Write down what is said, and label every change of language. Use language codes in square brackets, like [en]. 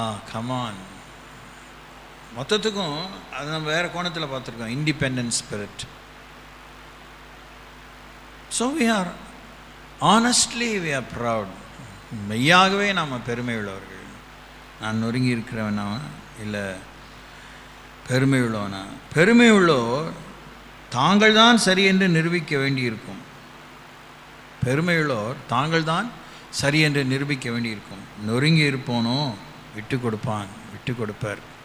[ta] Come on, மொத்தத்துக்கும் அது நம்ம வேறு கோணத்தில் பார்த்துருக்கோம். Independent spirit. [en] So we are honestly we are proud. [ta] மெய்யாகவே நாம் பெருமை உள்ளவர்கள். நான் நொறுங்கி இருக்கிறவனா இல்லை பெருமை உள்ளவனா? பெருமை உள்ளோர் தாங்கள் தான் சரி என்று நிரூபிக்க வேண்டியிருக்கும். பெருமையுள்ளோர் தாங்கள் தான் சரி என்று நிரூபிக்க வேண்டியிருக்கும். நொறுங்கி இருப்போனோ விட்டு கொடுப்பான், விட்டு கொடுப்பார்.